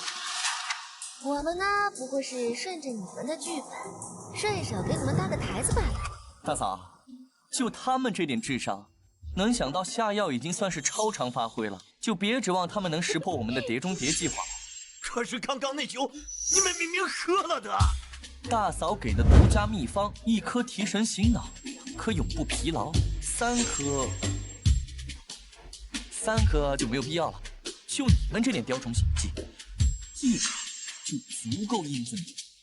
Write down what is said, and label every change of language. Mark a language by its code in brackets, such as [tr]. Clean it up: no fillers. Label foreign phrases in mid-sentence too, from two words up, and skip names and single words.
[zh] 我們呢，不過是順着你們的劇本，順手給你們搭個台子罷了。大嫂，就他們這點智商，能想到下藥已經算是超常發揮了，就別指望他們能識破我們的碟中諜計劃。可是剛剛那酒，你們明明喝了的。大嫂給的獨家秘方：1顆提神醒腦，2顆永不疲勞，3顆就沒有必要了。就你們這點雕蟲小技，1顆就足夠印證你。